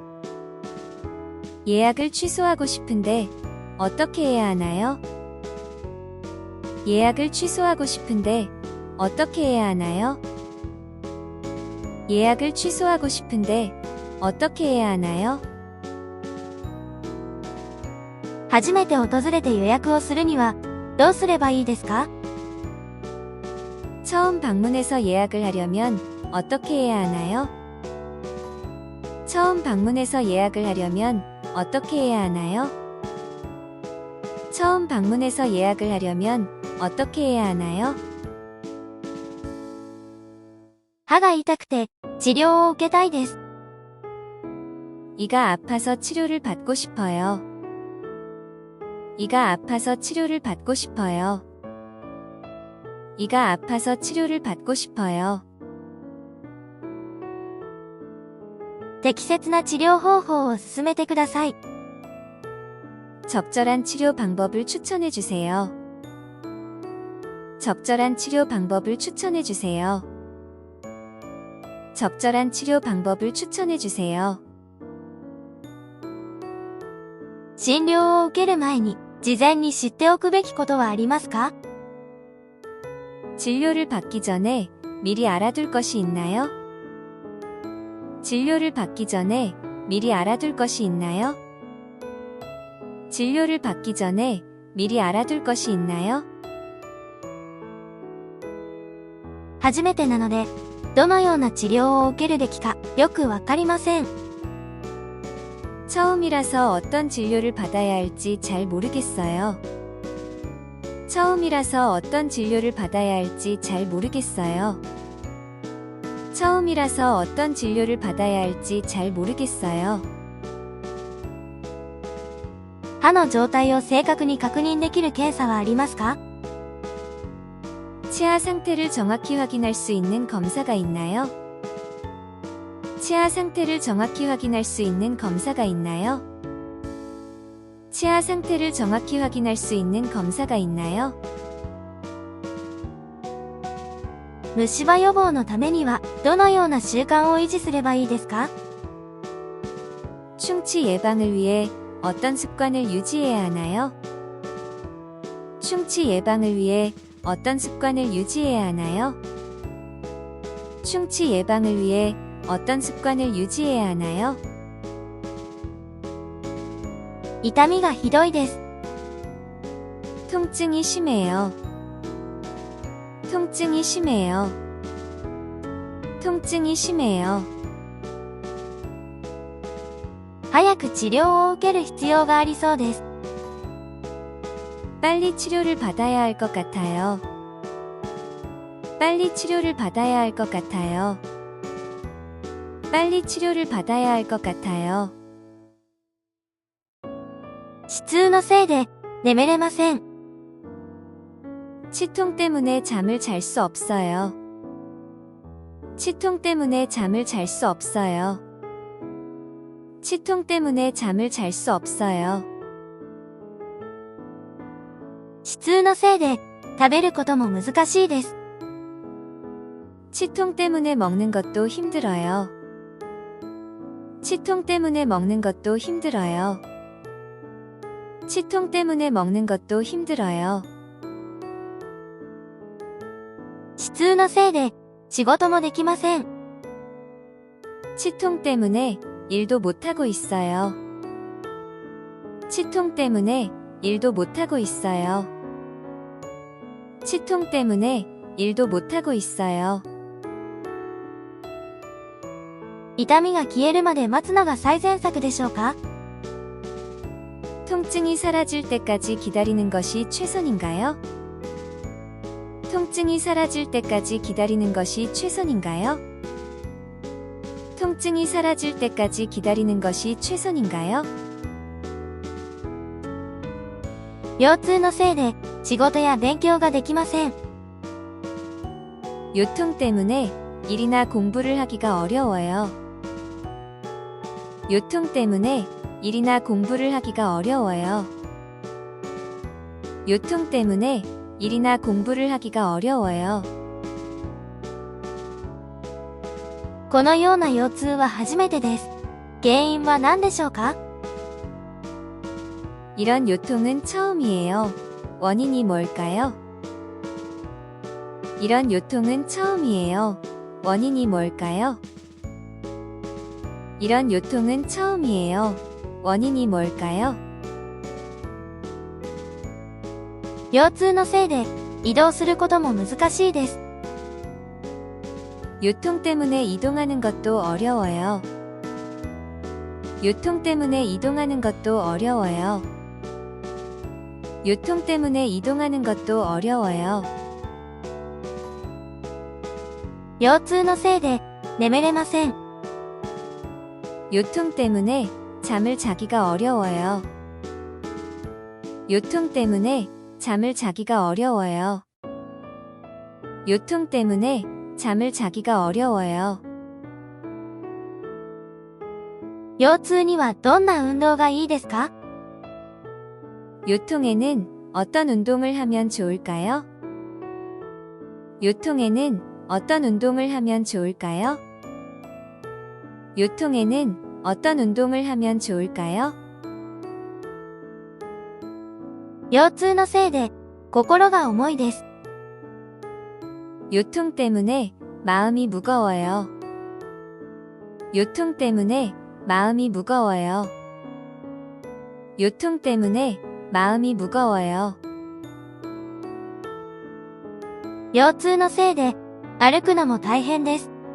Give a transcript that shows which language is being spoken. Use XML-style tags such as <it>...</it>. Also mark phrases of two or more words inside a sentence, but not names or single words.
<ko>예약을 취소하고 싶은데 어떻게 해야 하나요? 예약을 취소하고 싶은데 어떻게 해야 하나요? 예약을 취소하고 싶은데 어떻게 해야 하나요?</ko> <ja>初めて訪れて予約をするには、どうすればいいですか？</ja> <ko>처음 방문해서 예약을 하려면 어떻게 해야 하나요? 처음 방문해서 예약을 하려면 어떻게 해야 하나요? 처음 방문해서 예약을 하려면 어떻게 해야 하나요?</ko> <ja>歯が痛くて治療を受けたいです。</ja> <ko>이가 아파서 치료를 받고 싶어요. 이가 아파서 치료를 받고 싶어요. 이가 아파서 치료를 받고 싶어요.</ko> <ja>適切な治療方法を勧めてください。</ja> <ko>적절한 치료 방법을 추천해 주세요. 적절한 치료 방법을 추천해 주세요. 적절한 치료 방법을 추천해 주세요.</ko> <ja>診療を受ける前に、事前に知っておくべきことはありますか？</ja> <ko>진료를 받기 전에 미리 알아둘 것이 있나요? 진료를 받기 전에 미리 알아둘 것이 있나요? 진료를 받기 전에 미리 알아둘 것이 있나요?</ko> <ja>初めてなので、どのような治療を受けるべきか、よくわかりません。</ja> <ko>처음이라서 어떤 진료를 받아야 할지 잘 모르겠어요. 처음이라서 어떤 진료를 받아야 할지 잘 모르겠어요. 처음이라서 어떤 진료를 받아야 할지 잘 모르겠어요.</ko> <ja>歯の状態を正確に確認できる検査はありますか？</ja> <ko>치아 상태를 정확히 확인할 수 있는 검사가 있나요? 치아 상태를 정확히 확인할 수 있는 검사가 있나요? 치아 상태를 정확히 확인할 수 있는 검사가 있나요?</ko> <ja>虫歯予防のためには、どのような習慣を維持すればいいですか？</ja> <ko>충치 예방을 위해 어떤 습관을 유지해야 하나요? 충치 예방을 위해 어떤 습관을 유지해야 하나요? 충치 예방을 위해 어떤 습관을 유지해야 하나요?</ko> <ja>痛みがひどいです。</ja> <ko>통증이 심해요. 통증이 심해요. 통증이 심해요.</ko> <ja>早く治療を受ける必要がありそうです。</ja> <ko>빨리 치료를 받아야 할 것 같아요. 빨리 치료를 받아야 할 것 같아요. 빨리 치료를 받아야 할 것 같아요.</ko> <ja>歯痛のせいで眠れません。</ja> <ko>치통 때문에 잠을 잘 수 없어요. 치통 때문에 잠을 잘 수 없어요. 치통 때문에 잠을 잘 수 없어요.</ko> <ja>歯痛のせいで食べることも難しいです。</ja> <ko>치통 때문에 먹는 것도 힘들어요. 치통 때문에 먹는 것도 힘들어요. 치통 때문에 먹는 것도 힘들어요.</ko> <ja>歯痛のせいで仕事もできません。</ja> <ko>치통 때문에 일도 못하고 있어요. 치통 때문에 일도 못하고 있어요. 치통 때문에 일도 못하고 있어요.</ko> <ja>痛みが消えるまで待つのが最善策でしょうか？</ja> <ko>통증이 사라질 때까지 기다리는 것이 최선인가요? 통증이 사라질 때까지 기다리는 것이 최선인가요? 통증이 사라질 때까지 기다리는 것이 최선인가요?</ko> <ja>腰痛のせいで仕事や勉強ができません。</ja> <ko>요통 때문에 일이나 공부를 하기가 어려워요. 요통 때문에 일이나 공부를 하기가 어려워요. 요통 때문에 일이나 공부를 하기가 어려워요.</ko> <ja>このような腰痛は初めてです。原因は何でしょうか？</ja> <ko>이런 요통은 처음이에요. 원인이 뭘까요? 이런 요통은 처음이에요. 원인이 뭘까요? 이런 요통은 처음이에요. 원인이 뭘까요?</ko> <ja>腰痛のせいで移動することも難しいです。</ja> <ko>요통 때문에 이동하는 것도 어려워요. 요통 때문에 이동하는 것도 어려워요. 요통 때문에 이동하는 것도 어려워요.</ko> <ja>腰痛のせいで眠れません。</ja> <ko>요통 때문에 잠을 자기가 어려워요. 요통 때문에 잠을 자기가 어려워요. 요통 때문에 잠을 자기가 어려워요.</ko> <ja>腰痛にはどんな運動がいいですか？</ja> <ko>요통에는 어떤 운동을 하면 좋을까요? 요통에는 어떤 운동을 하면 좋을까요? 요통에는 어떤 운동을 하면 좋을까요?</ko> <ja>腰痛のせいで心が重いです。</ja> <ko>요통 때문에 마음이 무거워요. 요통 때문에 마음이 무거워요. 요통 때문에 마음이 무거워요.</ko> <ja>腰痛のせいで歩くのも大変です。</ja>